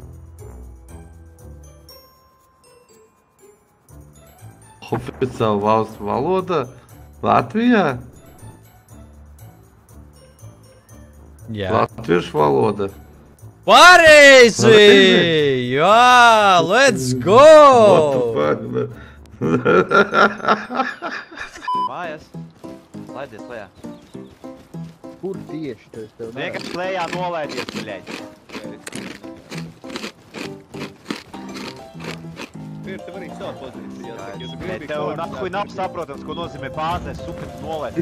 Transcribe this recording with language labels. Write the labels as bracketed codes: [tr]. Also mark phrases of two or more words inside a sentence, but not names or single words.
[lv] Oficiāla valsts valoda Latvijā? Jā. Latviešu valoda. Pareizi! Jā, [en] let's go! What the fuck? [lv] Mājas. Laidies lejā. Kur tieši tu es tev nevaru? Vienkārši lejā nolaidies, bļaļ. Tev arī savu pozīciju. Tev nahuj nav saprotams, ko nozīmē bāzē super nolaidies.